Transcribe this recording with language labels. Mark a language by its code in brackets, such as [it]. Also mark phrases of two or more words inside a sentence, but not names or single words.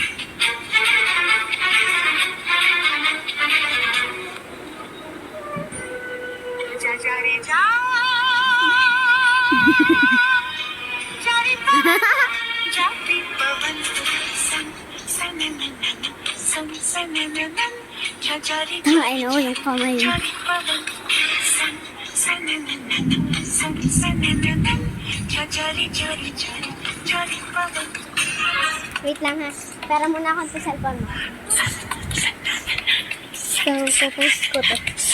[hi] जा जा रे जा जा रे जाती पवन सन सन सन सन जा जा रे [en] I know [tl] yung kamay. [hi] जाती पवन सन सन सन सन जा जा रे जाती पवन [tl] Wait lang ha. Tara muna akong sa cellphone mo. So, post ko to.